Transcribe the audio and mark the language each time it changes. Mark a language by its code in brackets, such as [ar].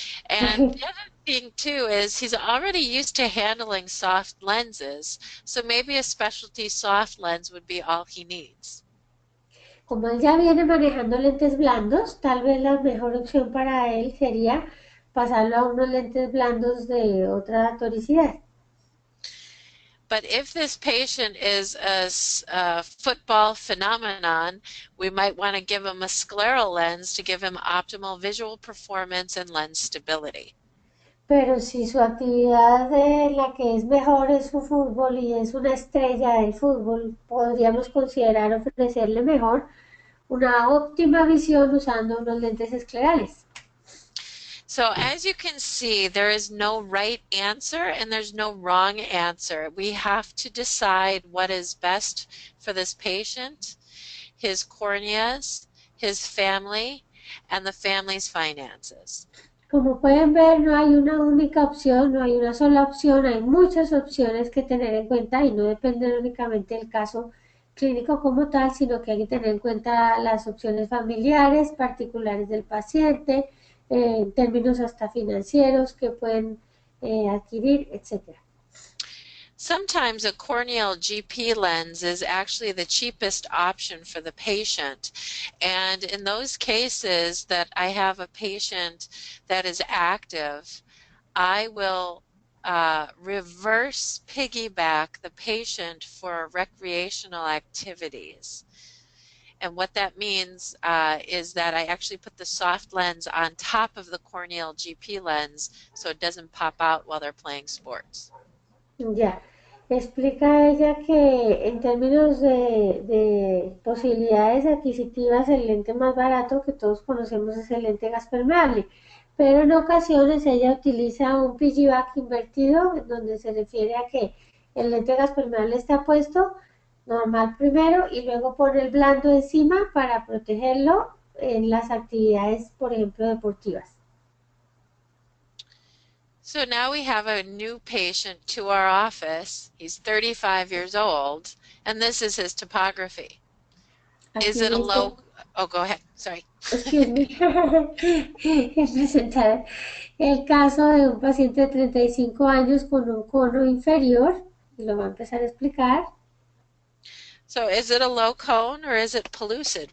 [en] And the other thing too is he's already used to handling soft lenses, so maybe a specialty soft lens would be all he needs. [es] Como él ya viene manejando lentes blandos, tal vez la mejor opción para él sería pasarlo a unos lentes blandos de otra toricidad. [en] But if this patient is a football phenomenon, we might want to give him a scleral lens to give him optimal visual performance and lens stability. [es] Pero si su actividad en la que es mejor es su fútbol y es una estrella del fútbol, podríamos considerar ofrecerle mejor una óptima visión usando unos lentes esclerales. [en] So as you can see, there is no right answer and there's no wrong answer. We have to decide what is best for this patient, his corneas, his family, and the family's finances. [es] Como pueden ver, no hay una única opción, no hay una sola opción, hay muchas opciones que tener en cuenta y no depende únicamente del caso clínico como tal, sino que hay que tener en cuenta las opciones familiares, particulares del paciente, en términos hasta financieros que pueden adquirir, etc. [en] Sometimes a corneal GP lens is actually the cheapest option for the patient. And in those cases that I have a patient that is active, I will reverse piggyback the patient for recreational activities. And what that means is that I actually put the soft lens on top of the corneal GP lens so it doesn't pop out while they're playing sports. [es] Ya, explica ella que en términos de posibilidades adquisitivas el lente más barato que todos conocemos es el lente gas permeable, pero en ocasiones ella utiliza un piggyback invertido donde se refiere a que el lente gas permeable está puesto normal primero y luego pone el blando encima para protegerlo en las actividades, por ejemplo, deportivas. [en] So now we have a new patient to our office. He's 35 years old, and this is his topography. Is [es] Aquí [en] it a [es] les [en] low? Oh, go ahead. Sorry. excuse me, [es] presentar el caso de un paciente de 35 años con un cono inferior, y lo va a empezar a explicar. [en] So is it a low cone or is it pellucid?